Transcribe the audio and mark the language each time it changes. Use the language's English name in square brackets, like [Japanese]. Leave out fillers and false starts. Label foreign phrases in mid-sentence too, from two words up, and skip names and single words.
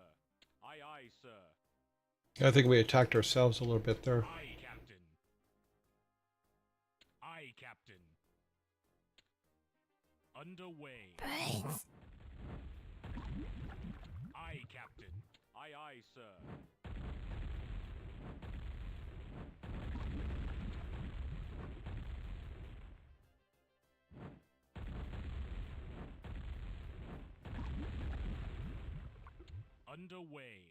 [English] Aye, aye, sir. I think we attacked ourselves a little bit there. Aye, Captain. Aye, Captain. Underway. Brains. Aye, Captain. Aye, aye, sir. Underway.